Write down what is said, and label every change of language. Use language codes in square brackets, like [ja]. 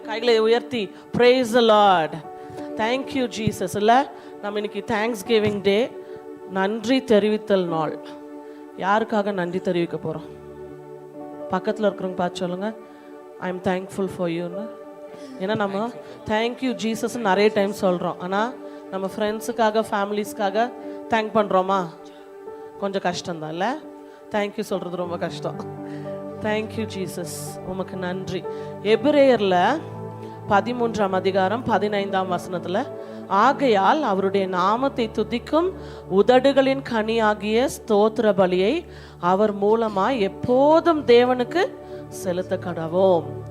[ta] கைகளை உயர்த்தி [en] praise the Lord. Thank you Jesus. [ta] இல்ல நம்ம இன்னைக்கு Thanksgiving Day, நன்றி தெரிவித்தல் நாள். யாருக்காக நன்றி தெரிவிக்க போறோம்? பக்கத்தில் இருக்கிறவங்க பார்த்து சொல்லுங்க, [en] I am thankful for you. [ta] ஏன்னா நம்ம தேங்க்யூ ஜீசஸ் நிறைய டைம் சொல்கிறோம். ஆனால் நம்ம ஃப்ரெண்ட்ஸுக்காக, ஃபேமிலிஸ்க்காக தேங்க் பண்ணுறோமா? கொஞ்சம் கஷ்டம்தான் இல்லை? தேங்க்யூ சொல்கிறது ரொம்ப கஷ்டம். தேங்க்யூ ஜீசஸ், உமக்கு நன்றி. எபிரேயரில் 13ஆம் அதிகாரம் 15ஆம் வசனத்தில், ஆகையால் அவருடைய நாமத்தை துதிக்கும் உதடுகளின் கனியாகிய ஸ்தோத்திர பலியை அவர் மூலமாக எப்போதும் தேவனுக்கு செலுத்த கடவோம்.